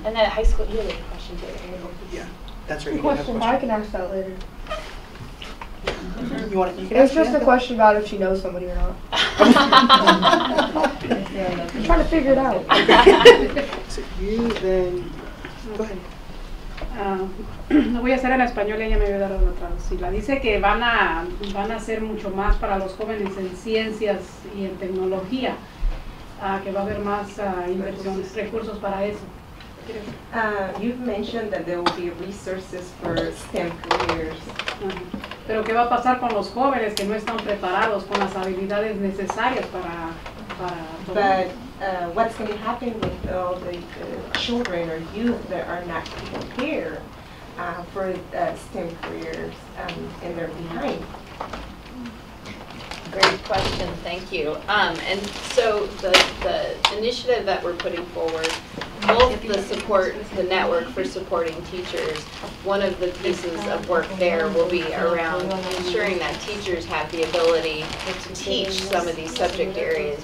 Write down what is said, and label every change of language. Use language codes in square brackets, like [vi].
[en] And then high school, you have a question too. Yeah, that's right. Good question. I can ask that later. You want to? It's just a question about if she knows somebody or not. I'm trying to figure it out. So you then, go ahead. [es] Lo voy a hacer en español y ella me ayudará a traducirla. Dice que van a hacer mucho más para los jóvenes en ciencias y en tecnología, que va a haber más inversión, recursos para eso. [en] You've mentioned that there will be resources for STEM careers. [es] Pero ¿qué va a pasar con los jóvenes que no están preparados con las habilidades necesarias para todo? [en] But what's going to happen with all the children or youth that are not prepared for STEM careers and they're behind? Great question, thank you. And so the initiative that we're putting forward, both the network for supporting teachers, one of the pieces of work there will be around ensuring that teachers have the ability to teach some of these subject areas.